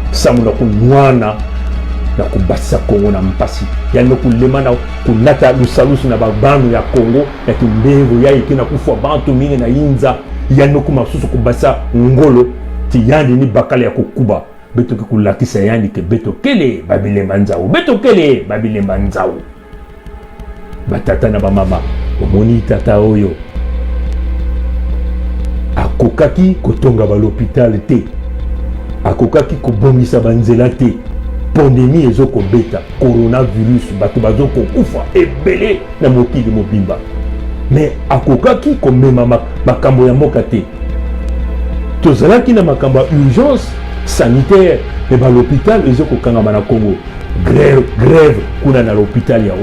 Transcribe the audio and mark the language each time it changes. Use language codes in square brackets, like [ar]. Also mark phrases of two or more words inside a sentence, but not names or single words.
[ktu] na kunwana na kubasa Kongo na mpasi yani kulema na kunata lusalusu na babanu ya Kongo ya kimbevo ya ikena kufa bantu mingi na inza yani kumasusu kubasa ngolo ti yandi ni bakala ya kukuba beto ke kulakisa yandi ke beto kele babilemba nzao beto kele babilemba nzao batata na bamama [ln] omoni tata oyo akokaki kotonga ba l'hôpital te akokaki kobongisa banzela te pandémie ezoko beta coronavirus bato bazoko kufa ebele na mokili mobimba mais akokaki komema makambo ya mboka te tozalaki na makambo ya [fr] urgence sanitaire [ln] e ba l'hôpital ezoko kangama na Congo grève kuna na l'hôpital ya